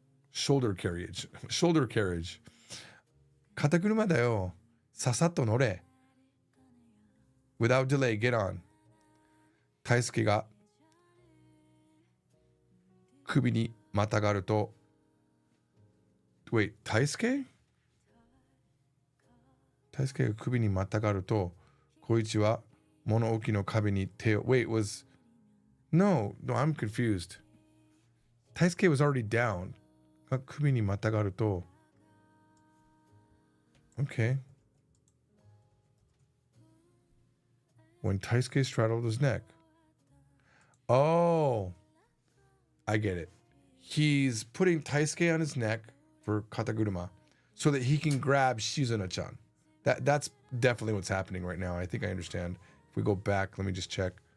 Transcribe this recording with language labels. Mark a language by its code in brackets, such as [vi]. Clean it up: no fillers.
[en] Shoulder carriage. Shoulder carriage. [ja] Kataguruma da yo. Sasato nore. [en] Without delay, get on. [ja] Taisuke ga 首にまたがると [en] Wait, Taisuke? [ja] Taisuke が首にまたがると小一は物置の壁に手を [en] Wait, was No, I'm confused. Taisuke was already down. [ja] が首にまたがると Okay. [en] When Taisuke straddled his neck. Oh, I get it. He's putting Taisuke on his neck for Kataguruma so that he can grab Shizuna-chan. That's definitely what's happening right now. I think I understand. If we go back, let me just check.